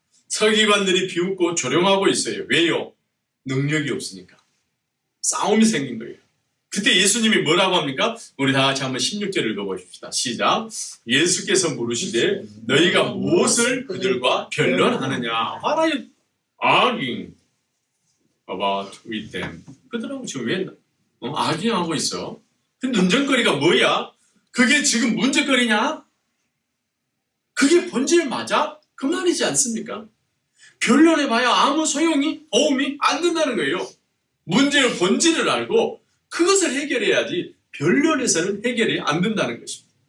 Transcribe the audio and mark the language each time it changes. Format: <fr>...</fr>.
<ko>서기관들이 비웃고 조롱하고 있어요. 왜요? 능력이 없으니까. 싸움이 생긴 거예요. 그때 예수님이 뭐라고 합니까? 우리 다 같이 한번 16절을 읽어보십시다. 시작. 예수께서 물으시되 너희가 무엇을 그들과 변론하느냐?</ko> <en>What are you arguing about with them?</en> <ko>그들하고 지금 왜 arguing하고 있어? 그 논쟁거리가 뭐야? 그게 지금 문제거리냐? 그게 본질 맞아? 그 말이지 않습니까? 변론해봐야 아무 도움이 안 된다는 거예요. 문제의 본질을 알고 그것을 해결해야지 변론에서는 해결이 안 된다는 것입니다.</ko>